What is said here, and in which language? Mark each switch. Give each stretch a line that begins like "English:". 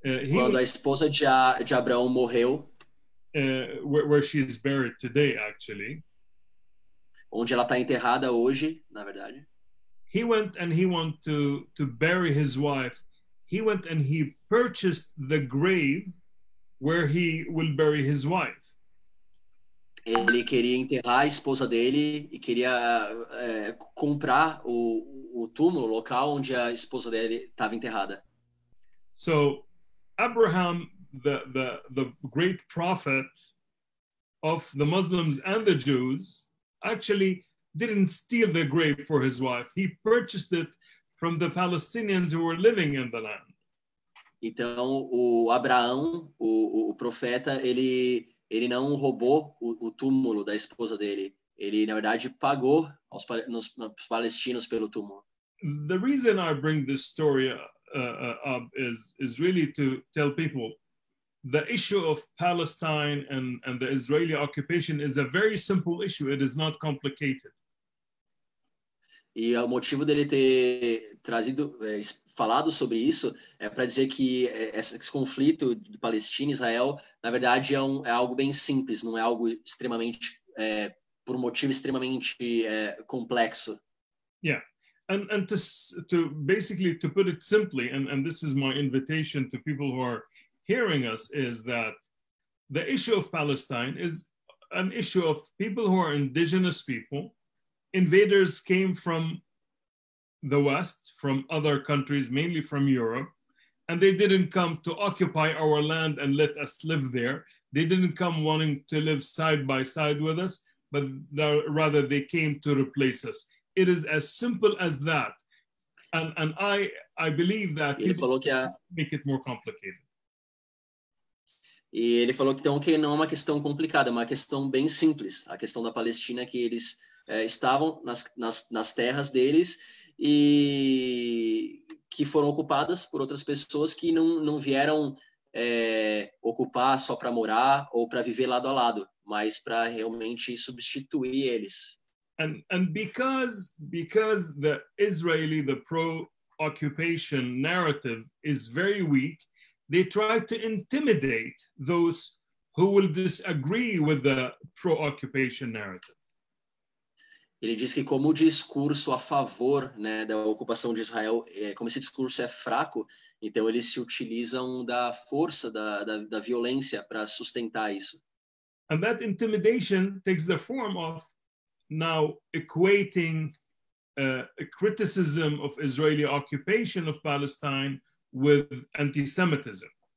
Portuguese: Quando a esposa de Abraão morreu,
English: where she is buried today, actually,
Portuguese: onde ela está enterrada hoje, na verdade,
English: he went and he wanted to bury his wife. He went and he purchased the grave where he will bury his wife.
Portuguese: ele queria enterrar a esposa dele e queria comprar o túmulo, o local onde a esposa dele estava enterrada.
English: So Abraham, the great prophet of the Muslims and the Jews, actually didn't steal the grave for his wife. He purchased it from the Palestinians who were living in the land.
Portuguese: Então, o Abraão, o profeta, ele não roubou o túmulo da esposa dele. Ele, na verdade, pagou aos palestinos pelo túmulo.
English: The reason I bring this story up is really to tell people the issue of Palestine and the Israeli occupation is a very simple issue. It is not complicated.
Portuguese: E o motivo dele ter falado sobre isso é para dizer que esse conflito de Palestina e Israel, na verdade, é algo bem simples, não é algo extremamente, por um motivo extremamente complexo.
English: Yeah, and to basically, to put it simply, and this is my invitation to people who are hearing us, is that the issue of Palestine is an issue of people who are indigenous people. Invaders came from the West, from other countries, mainly from Europe, and they didn't come to occupy our land and let us live there. They didn't come wanting to live side by side with us, but rather they came to replace us. It is as simple as that. And I believe that people make it more complicated.
Portuguese: E ele falou então que não é uma questão complicada, é uma questão bem simples. A questão da Palestina é que eles estavam nas terras deles e que foram ocupadas por outras pessoas que não vieram ocupar só para morar ou para viver lado a lado, mas para realmente substituir eles.
English: And because the pro-occupation narrative is very weak, they try to intimidate those who will disagree with the pro-occupation narrative.
Portuguese: Ele diz que como o discurso a favor, né, da ocupação de Israel, como esse discurso é fraco, então eles se utilizam da força, da violência para sustentar isso.
English: And that intimidation takes the form of now equating a criticism of Israeli occupation of Palestine with anti-Semitism.